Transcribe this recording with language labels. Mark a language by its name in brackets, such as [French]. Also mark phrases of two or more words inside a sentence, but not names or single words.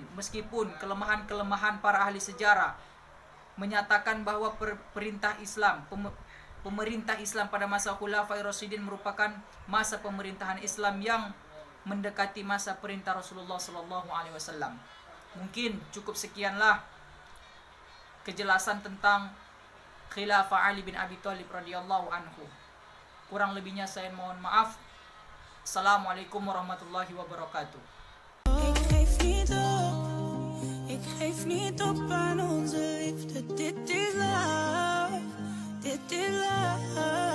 [Indonesian] Meskipun kelemahan-kelemahan para ahli sejarah menyatakan bahwa pemerintah Islam pada masa Khulafai Rasyidin merupakan masa pemerintahan Islam yang mendekati masa perintah Rasulullah SAW. Mungkin cukup sekianlah kejelasan tentang Khilafah Ali bin Abi Thalib [Arabic] رضي الله عنه. [Indonesian] Kurang lebihnya saya mohon maaf. [Arabic] السلام عليكم ورحمة الله وبركاته. [Dutch] Ik geef niet op aan onze liefde, dit is love, dit is love.